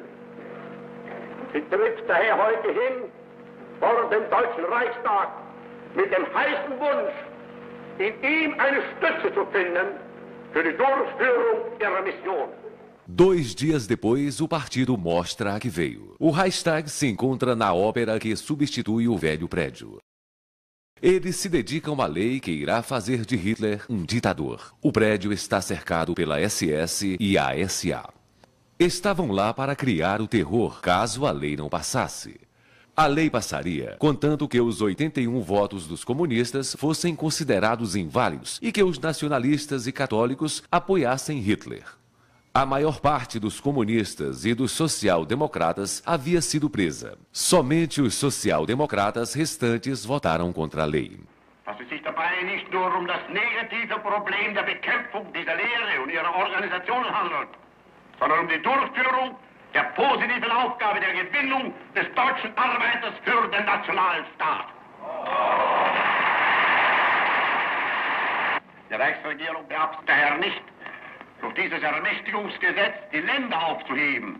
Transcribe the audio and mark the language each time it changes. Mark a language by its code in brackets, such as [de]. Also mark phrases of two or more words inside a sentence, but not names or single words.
[de] Sie tritt daher heute hin vor dem Deutschen Reichstag mit dem heißen Wunsch, in ihm eine Stütze zu finden für die Durchführung ihrer Mission. [pt] 2 dias depois, o partido mostra a que veio. O Reichstag se encontra na ópera que substitui o velho prédio. Eles se dedicam à lei que irá fazer de Hitler um ditador. O prédio está cercado pela SS e a SA. Estavam lá para criar o terror caso a lei não passasse. A lei passaria, contanto que os 81 votos dos comunistas fossem considerados inválidos e que os nacionalistas e católicos apoiassem Hitler. A maior parte dos comunistas e dos social-democratas havia sido presa. Somente os social-democratas restantes votaram contra a lei. [de] Dass es sich dabei nicht nur um das negative Problem der Bekämpfung dieser Lehre und ihrer Organisationen handelt, sondern um die Durchführung der positiven Aufgabe der Gewinnung des deutschen Arbeiters für den nationalen Staat. Die Reichsregierung beabsichtigt daher nicht, durch dieses Ermächtigungsgesetz die Länder aufzuheben.